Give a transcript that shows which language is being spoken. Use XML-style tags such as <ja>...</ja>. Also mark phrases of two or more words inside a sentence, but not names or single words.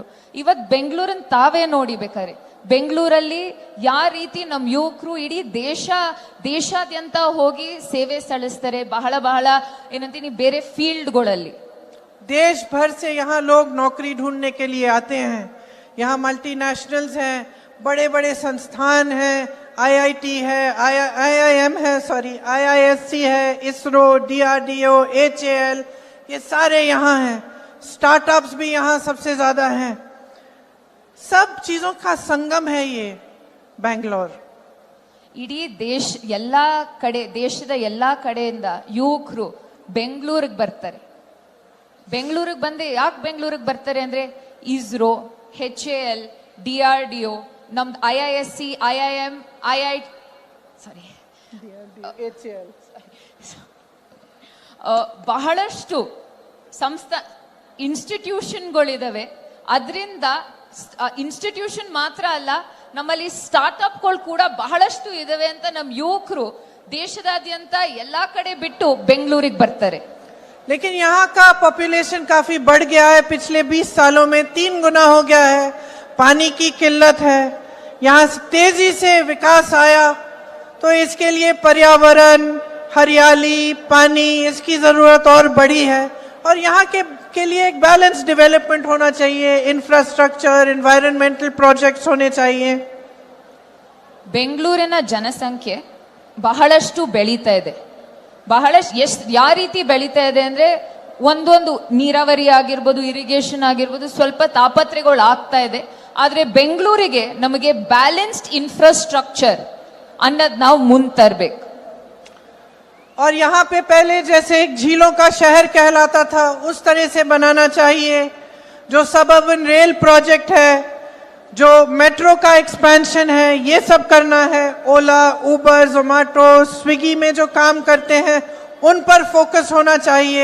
<kn>ಇವತ್ ಬೆಂಗಳೂರನ್ನ ತಾವೇ ನೋಡಿ ಬೇಕಾರೆ, ಬೆಂಗಳೂರಲ್ಲಿ ಯಾವ ರೀತಿ ನಮ್ ಯುವಕರು ಇಡೀ ದೇಶಾದ್ಯಂತ ಹೋಗಿ ಸೇವೆ ಸಲ್ಲಿಸ್ತಾರೆ. ಬಹಳ ಏನಂತೀನಿ ಬೇರೆ ಫೀಲ್ಡ್ಗಳಲ್ಲಿ.</kn> <hi>देश भर से यहाँ लोग नौकरी ढूंढने के लिए आते हैं. यहाँ मल्टीनेशनल्स हैं, बड़े बड़े संस्थान हैं, आईआईटी है, आईआईएम है, आईआईएससी है, इसरो, डीआरडीओ, एचएएल, ये सारे यहाँ हैं. स्टार्टअप्स भी यहाँ सबसे ज्यादा हैं. सब चीजों का संगम है ये बैंगलोर.</hi> <kn>ಇಡೀ ದೇಶದ ಎಲ್ಲಾ ಕಡೆಯಿಂದ ಯುವಕರು ಬೆಂಗಳೂರಿಗೆ ಬರ್ತಾರೆ. ಬೆಂಗಳೂರಿಗೆ ಬಂದು ಯಾಕೆ ಬೆಂಗಳೂರಿಗೆ ಬರ್ತಾರೆ ಅಂದ್ರೆ, ಇಸ್ರೋ, HAL, DRDO, ನಮ್ದು IISC, IIM, ಬಹಳಷ್ಟು ಇನ್ಸ್ಟಿಟ್ಯೂಷನ್ಗಳಿದಾವೆ. ಅದರಿಂದ ಇನ್ಸ್ಟಿಟ್ಯೂಷನ್ ಮಾತ್ರ ಅಲ್ಲ, ನಮ್ಮಲ್ಲಿ ಸ್ಟಾರ್ಟ್ಅಪ್ಗಳು ಕೂಡ ಬಹಳಷ್ಟು ಇದಾವೆ ಅಂತ ನಮ್ಮ ಯುವಕರು ದೇಶದಾದ್ಯಂತ ಎಲ್ಲಾ ಕಡೆ ಬಿಟ್ಟು ಬೆಂಗಳೂರಿಗೆ ಬರ್ತಾರೆ.</kn> <hi>लेकिन यहाँ का पॉपुलेशन काफी बढ़ गया है. पिछले 20 सालों में 3 गुना हो गया है. पानी की किल्लत है. यहाँ तेजी से विकास आया तो इसके लिए पर्यावरण, हरियाली, पानी, इसकी जरूरत और बढ़ी है. और यहाँ के लिए एक</hi> <en>balance development</en> <hi>होना चाहिए. इंफ्रास्ट्रक्चर,</hi> <en>environmental projects</en> <hi>होने चाहिए.</hi> <kn>ಬೆಂಗಳೂರಿನ ಜನಸಂಖ್ಯೆ ಬಹಳಷ್ಟು ಬೆಳೀತಾ ಇದೆ. ಯಾವ ರೀತಿ ಬೆಳೀತಾ ಇದೆ ಅಂದ್ರೆ, ಒಂದೊಂದು ನೀರಾವರಿ ಆಗಿರ್ಬೋದು, ಇರಿಗೇಷನ್ ಆಗಿರ್ಬೋದು, ಸ್ವಲ್ಪ ತಾಪತ್ರೆಗಳು ಆಗ್ತಾ ಇದೆ. ಆದ್ರೆ ಬೆಂಗಳೂರಿಗೆ ನಮಗೆ</kn> <en>balanced infrastructure</en> <kn>ಅನ್ನೋದು ನಾವು ಮುಂದೆ ತರಬೇಕು.</kn> <hi>और यहाँ पे पहले जैसे एक झीलों का शहर कहलाता था, उस तरह से बनाना चाहिए. जो</hi> <en>suburban rail project</en> <hi>है, जो मेट्रो का एक्सपेंशन है, ये सब करना है. ओला, उबर, जोमेटो, स्विगी में जो काम करते हैं उन पर फोकस होना चाहिए.</hi>